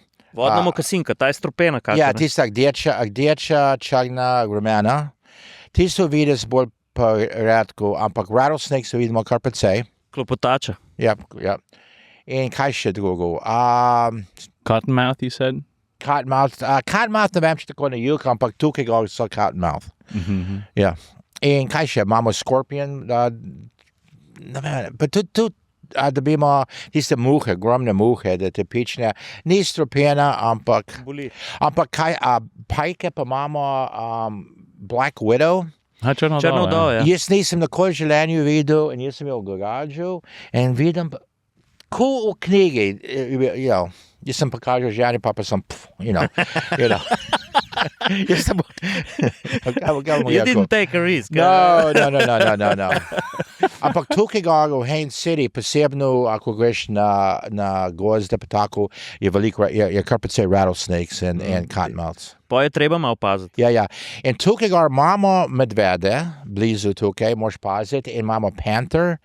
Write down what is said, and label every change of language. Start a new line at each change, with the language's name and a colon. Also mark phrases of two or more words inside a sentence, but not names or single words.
Slovenian: Vodna mokasinka, ta je strupena kaka. Ja, tista rdeča, črna, rumena. Tisto vidiš bolj redko, ampak rattlesnakes vidimo kar precej. Klopotača. Ja. In kaj še drugo?
English: Cottonmouth, you said?
Slovenian: Cottonmouth ne vem, če tako na jug, ampak tukaj gre so cottonmouth. Ja. In kaj še? Imamo scorpion. Ne vem, pa tudi dobimo tiste muhe, ogromne muhe, da te pične. Ni strupena, ampak... Boli. Ampak kaj, pajke pa imamo Black Widow. Črnodol, ja. Jaz nisem nikoli v življenju videl in jaz sem jo v garažu in vidim, ko v knjigi, jaz sem pokažel ženi, pa sem, Jaz sem...
English: You didn't take a risk. No.
Slovenian: Ampak tukaj v Haines City, posebno, ako greš na gozde, pa tako, je veliko, je kar precej
English: rattlesnakes and cottonmouths.
Slovenian: Pa je treba malo paziti. Ja. In tukaj imamo medvede, blizu tukaj, moraš paziti, in imamo panther.